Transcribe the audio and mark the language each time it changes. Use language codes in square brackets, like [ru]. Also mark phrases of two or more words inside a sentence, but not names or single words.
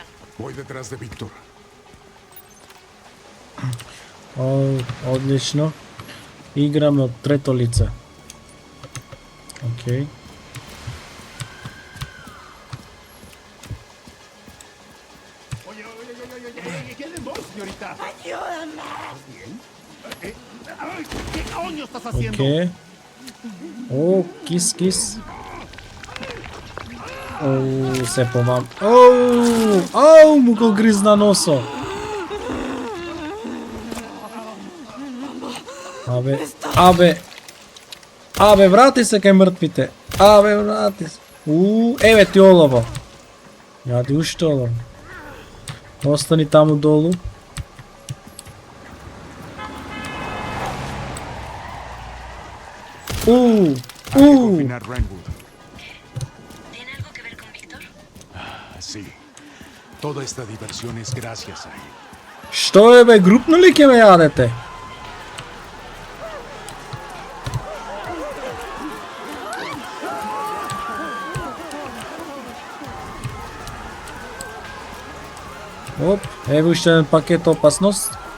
[es] Voy detrás de Víctor. [mk] О, одлично. Играме од трето лице. Океј. [es] Oye, ¿qué de vos, señorita? ¡Ayúdame! ¿Qué coño estás haciendo? [mk] Океј. О, кис. Оу, се помам. Оу, му го гризна носо. Абе, врати се кај мртвите. Врати се. Еве ти олово. Јади уште олово. Остани таму долу. [es] Hay que confinar Rainwood. ¿Tiene algo que ver con Víctor? Sí. Toda esta diversión es gracias a él. [mk] Што е, бе, групно ли ќе ме јадете? Оп, еве уште еден пакет опасност.